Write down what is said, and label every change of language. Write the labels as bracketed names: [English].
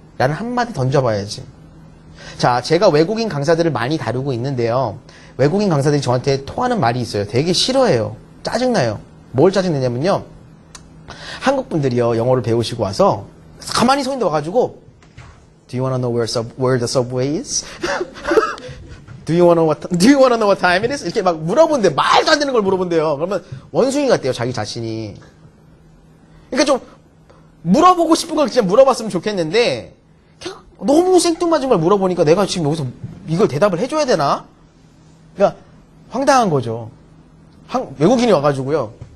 [Korean] 라는 한마디 던져봐야지. 자, 제가 외국인 강사들을 많이 다루고 있는데요. 외국인 강사들이 저한테 토하는 말이 있어요. 되게 싫어해요. 짜증나요. 뭘 짜증내냐면요. 한국 분들이요, 영어를 배우시고 와서 가만히 서 있는데 와가지고 [English] Do you wanna know where the subway is? Do you wanna know what time it is? [Korean] 이렇게 막 물어본대. 말도 안 되는 걸 물어본대요. 그러면 원숭이 같대요, 자기 자신이. 그러니까 좀 물어보고 싶은 걸 진짜 물어봤으면 좋겠는데 그냥 너무 생뚱맞은 걸 물어보니까 내가 지금 여기서 이걸 대답을 해줘야 되나? 그러니까 황당한 거죠. 외국인이 와가지고요.